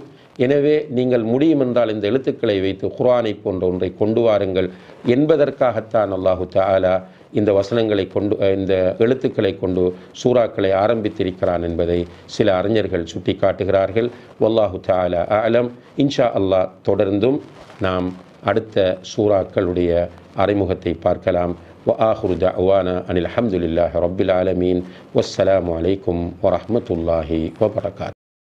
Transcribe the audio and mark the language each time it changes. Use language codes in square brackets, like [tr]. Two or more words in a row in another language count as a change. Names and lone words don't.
[ta] எனவே நீங்கள் முடியும் என்றால் இந்த எழுத்துக்களை வைத்து குர்ஆனை போன்ற ஒன்றை கொண்டு வாருங்கள் என்பதற்காகத்தான் [ar] الله تعالى [ta] இந்த வசனங்களை கொண்டு இந்த எழுத்துக்களை கொண்டு சூறாக்களை ஆரம்பித்திருக்கிறான் என்பதை சில அறிஞர்கள் சுட்டி காட்டுகிறார்கள். [ar] والله تعالى أعلم. إن شاء الله [ta] தொடர்ந்தும் நாம் அடுத்த சூறாக்களுடைய அறிமுகத்தை பார்க்கலாம். [ar] وآخر دعوانا أن الحمد لله رب العالمين والسلام عليكم ورحمة الله وبركاته.